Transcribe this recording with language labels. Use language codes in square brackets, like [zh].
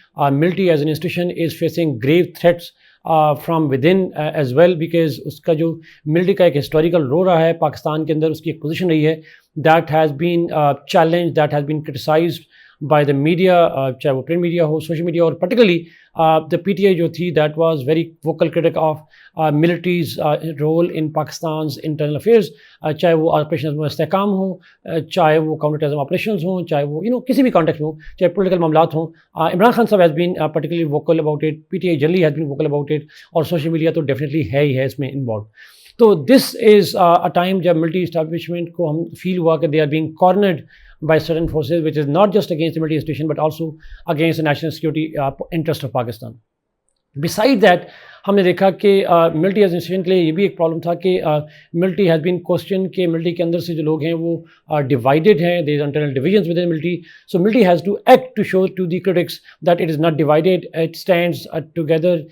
[en] military as an institution is facing grave threats from within as well, [ur] because اس کا جو military کا ایک historical role رہا ہے پاکستان کے اندر، اس کی ایک پوزیشن رہی ہے [en] that has been challenge, that has been criticized by the media, [ur] چاہے وہ پرنٹ میڈیا ہو، سوشل میڈیا، اور particularly the P T I جو تھی [en] that was very vocal critic of military's role in Pakistan's internal affairs, [ur] چاہے وہ operations میں استحکام ہوں، چاہے وہ کاؤنٹر ٹیررزم آپریشنز ہوں، چاہے وہ کسی بھی کانٹیکس میں ہوں، چاہے پولیٹیکل معاملات ہوں. [en] عمران خان صاحب has been particularly vocal about it, P T I generally has been vocal about it, [ur] اور سوشل میڈیا تو ڈیفینیٹلی ہے ہی ہے اس میں انوالوڈ. [en] تو this is a time [ur] جب ملٹری اسٹیبلشمنٹ کو ہم فیل ہوا کہ [en] They are being cornered by certain forces which is not just against the military institution but also against the national security interest of Pakistan. Besides that, [ur] ہم نے دیکھا کہ [en] military as institution [ur] کے لیے یہ بھی ایک پرابلم تھا کہ [en] military has been question [ur] کہ ملٹری کے اندر سے جو لوگ ہیں وہ ڈیوائڈیڈ ہیں، [en] Their internal divisions within military, so military has to act to show to the critics that it is not divided, it stands together.